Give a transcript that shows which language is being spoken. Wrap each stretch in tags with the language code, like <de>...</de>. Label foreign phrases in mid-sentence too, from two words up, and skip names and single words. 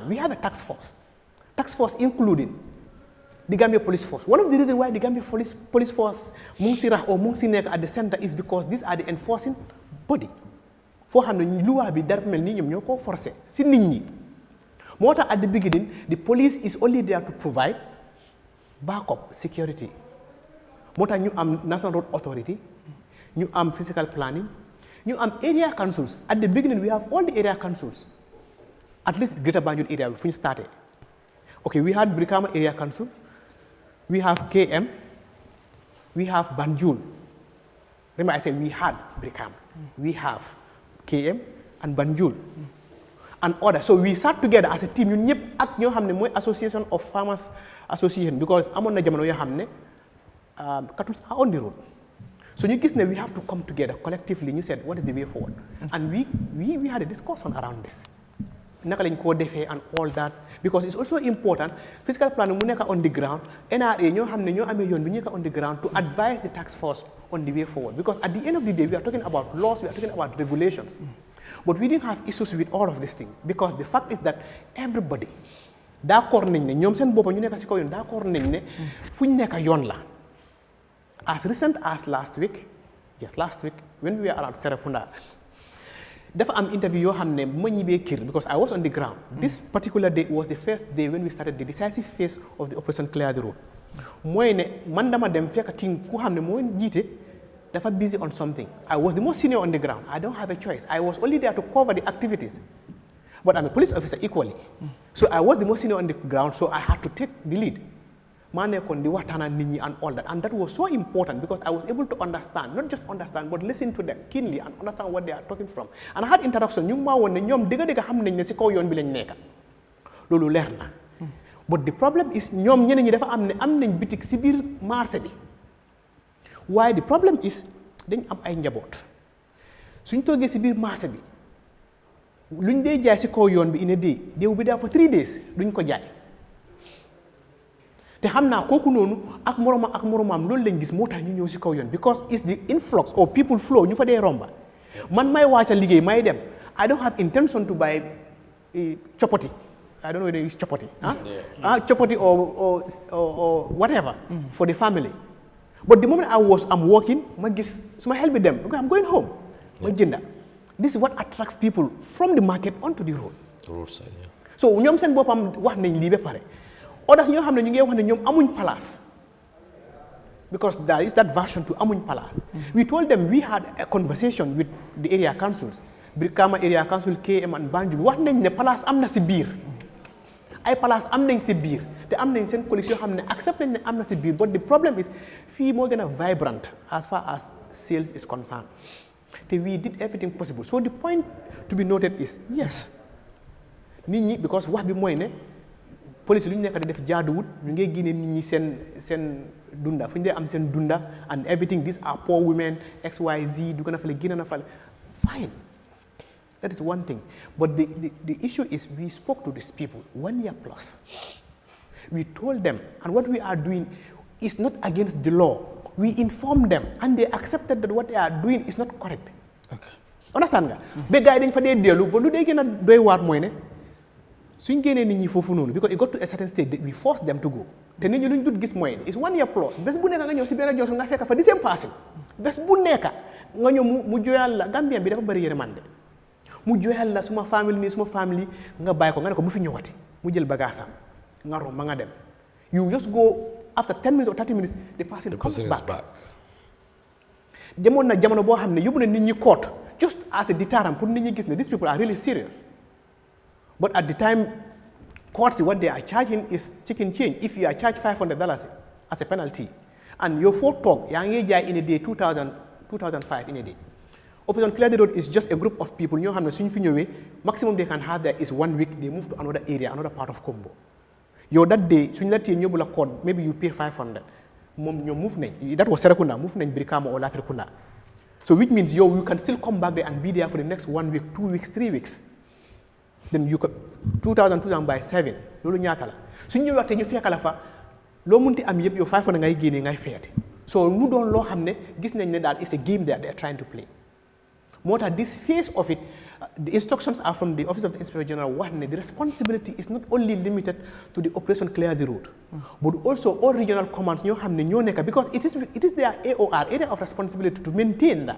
<en>We have a task force including the Gambia Police Force. One of the reasons why the Gambia Police Force</en> <wo>mu ngi si rax</wo> <en>or</en> <wo>mu ngi si nekk</wo> <en>at the center is because these are the enforcing body</en> <wo>foo xam ne loi bi dara mel nii ñoom ñoo ko forcé si nit ñi moo tax</wo> <en>at the beginning the police is only there to provide backup security moo tax</en> <wo>ñu am</wo> <en>National Road Authority</en> <wo>ñu am</wo> <en>physical planning</en> <wo>ñu am</wo> <en>area councils. At the beginning we have all the area councils, at least Greater Banjul area</en> <wo>fu ñu</wo> <en>started. Okay, we had Brikama area council, we have KM, we have Banjul. Remember I said we had Brikama, we have KM and Banjul and others. So we sat together as a team</en> <wo>ñun ñëpp ak ñoo xam ne mooy</wo> <en>association of farmers association because</en> <wo>amoon na jamono yoo xam ne</wo> <en>cattle are on the road. So</en> <wo>ñu gis ne</wo> <en>we have to come together collectively. You said what is the way forward, and we had a discussion around this.</en> <wo>Naka lañ koo defee</wo> <en>and all that because it's also important physical plan</en> <wo>mu nekk</wo> <en>on the ground NRA</en> <wo>ñoo xam ne ñoo amee yoon bi ñu nekk</wo> <en>on the ground to advise the task force on the way forward because at the end of the day we are talking about laws, we are talking about regulations. But we didn't have issues with all of this thing because the fact is that everybody</en> <wo>d'accord nañ ne ñoom seen boppam ñu nekk si kaw yoon d'accord nañ ne fu ñu nekk yoon la.</wo> <en>As recent as last week when we were around Serekunda</en> <wo>dafa am interview yoo xam ne bu ma ñibbee kër</wo> <en>because I was on the ground. This particular day was the first day when we started the decisive phase of the operation Clear the Road.</en> <wo>mooy ne man dama dem fekk king ku xam ne moo jiite dafa</wo> <en>busy on something. I was the most senior on the ground. I don't have a choice. I was only there to cover the activities. But I'm a police officer equally. So I was the most senior on the ground, so I had to take the lead.</en> <wo>maa nekkoon di waxtaan ak nit ñi</wo> <en>and all that, and that was so important because I was able to understand, not just understand but listen to them keenly and understand what they are talking from. And I had interaction</en> <wo>ñu ngi maa woon ne ñoom dëgg-dëgg xam nañ ne si kaw yoon bi lañ nekk loolu leer na.</wo> <en>But the problem is</en> <wo>ñoom ñeneen ñi dafa am ne am nañ bitik si biir marché bi waaye</wo> <en>the problem is</en> <wo>dañ am ay njaboot suñ toogee si biir marché bi luñ dee jaay si kaw yoon bi</wo> <en>in a day they will be there for 3 days</en> <wo>duñ ko jaay. te xam naa kooku noonu ak moromaam loolu lañ gis moo tax ñu ñëw si kaw yoon</wo> <en>because it's the influx of people flow</en> <wo>ñu fa dee romba man may wàcca liggéey may dem</wo> <en>I don't have intention to buy chopoti. I don't know whether it's chopoti chopoti or whatever for the family. But the moment I'm working</en> <wo>ma gis suma xel bi dem</wo> <en>because I'm going home</en> <wo>ma jënda.</wo> <en>This is what attracts people from the market onto the road. The roadside, yeah.</en> <wo>So ñoom seen boppam wax nañ lii ba pare. Others ñoo xam ne ñu ngi wax ne ñoom amuñ place</wo> <en>because there is that version to</en> <wo>amuñ place.</wo> <en>We told them we had a conversation with the area councils, Brikama area council, KM and Banjul.</en> <wo>wax nañ ne place am na si biir ay place am nañ si biir te am nañ seen collègues yoo xam ne accept nañ ne am na si biir</wo> <en>but the problem is</en> <wo>fii moo gën a</wo> <en>vibrant as far as sales is concerned</en> <wo>te</wo> <en>we did everything possible. So the point to be noted is yes</en> <wo>nit ñi because wax bi mooy ne police lu ñu nekk di def jaaduwut ñu ngi génne nit ñi seen dunda fu ñu dee am seen dunda</wo> <en>and everything. These are poor women XYZ</en> <wo>du gën a fale génn na fale</wo> <en>fine, that is one thing. But the issue is we spoke to these people 1 year plus. We told them and what we are doing is not against the law. We informed them and they accepted that what they are doing is not correct. Okay.</en> <wo>Understand nga ba gars yi dañ fa dee dellu ba lu dee gën a doy waar mooy ne suñ génnee nit ñi foofu noonu</wo> <en>because it got to a certain stage that we forced them to go</en> <wo>te nit ñi luñ dut gis mooy</wo> <en>is 1 year plus</en> <wo>bés bu nekk nga ñëw si benn joos nga fekk fa di seen passé bés bu nekk nga ñëw mu joyal la Gambien bi dafa bëri yërmande mu joyal la suma famille nga bàyyi ko nga ne ko bu fi ñëwati mu jël bagaasam nga romb nga dem</wo> <en>you just go after 10 minutes or 30 minutes the person comes back.</en> <wo>Demoon na jamono boo xam ne yóbbu na nit ñi court</wo> <en>just as a deterrent</en> <wo>pour nit ñi gis ne</wo> <en>these people are really serious. But at the time, courts, what they are charging is chicken change. If you are charged $500 as a penalty, and your full talk, in a day, 2005 in a day. Operation Clear the Road is just a group of people. Maximum they can have there is 1 week. They move to another area, another part of Combo. That day, court, maybe you pay 500. That was Serekunda, move nañ Brikama or Latrikunda. So which means you can still come back there and be there for the next 1 week, 2 weeks, 3 weeks. Then you could 2000 by 7</en> <wo>loolu ñaata la suñu ñëw waxte ñu fekk la fa loo munti am yëpp yow 500 ngay génnee ngay fayati So mu doon loo xam ne gis nañ ne daal</wo> <en>it's a game that they are trying to play. More than this phase of it, the instructions are from the Office of the Inspector General. One, the responsibility is not only limited to the Operation Clear the Road, but also all regional commands because it is their AOR, area of responsibility, to maintain that.</en>